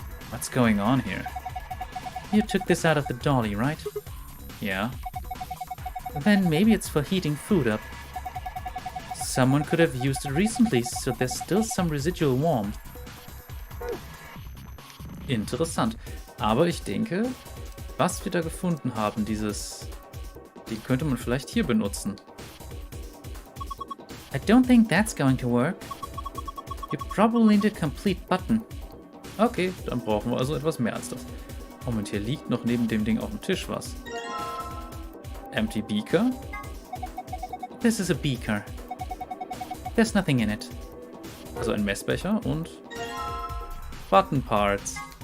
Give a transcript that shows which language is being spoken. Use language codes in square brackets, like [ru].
[en] What's going on here? You took this out of the dolly, right? Yeah. Then maybe it's for heating food up. Someone could have used it recently, so there's still some residual warmth. [de] Interessant. Aber ich denke, was wir da gefunden haben, den könnte man vielleicht hier benutzen. [en] I don't think that's going to work. You probably need a complete button. [de] Okay, dann brauchen wir also etwas mehr als das. Moment, hier liegt noch neben dem Ding auf dem Tisch was. [en] Empty beaker? This is a beaker. There's nothing in it. [de] Also ein Messbecher und Button parts.